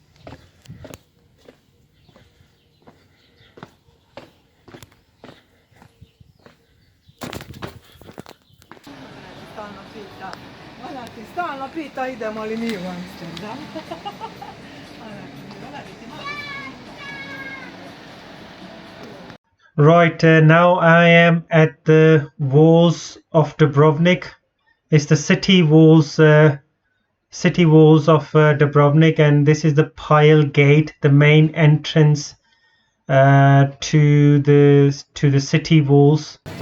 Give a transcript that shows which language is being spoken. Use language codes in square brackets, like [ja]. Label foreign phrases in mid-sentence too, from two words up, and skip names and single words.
[hr] Stalno pita idemo li mi u Amsterdam. [en] Right, now I am at the walls of Dubrovnik. It's the city walls of Dubrovnik, and this is the Pile Gate, the main entrance to the city walls.